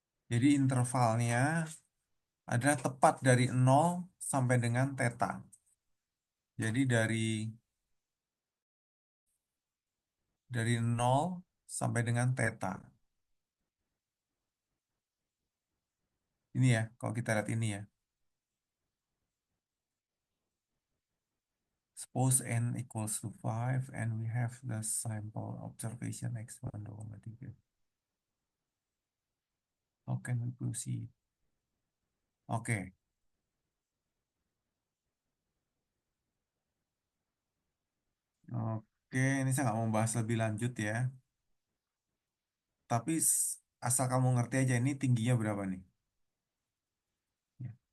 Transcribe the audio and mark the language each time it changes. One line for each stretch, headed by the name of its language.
Indonesian: Jadi intervalnya adalah tepat dari 0 sampai dengan theta. Jadi dari 0 sampai dengan theta. Ini ya, kalau kita lihat ini ya.
English: Suppose n equals to 5 and we have the sample observation x1, 2,3. How can we proceed?
Indonesian: Oke, oke, ini saya nggak mau bahas lebih lanjut ya. Tapi asal kamu ngerti aja ini tingginya berapa nih. Ya.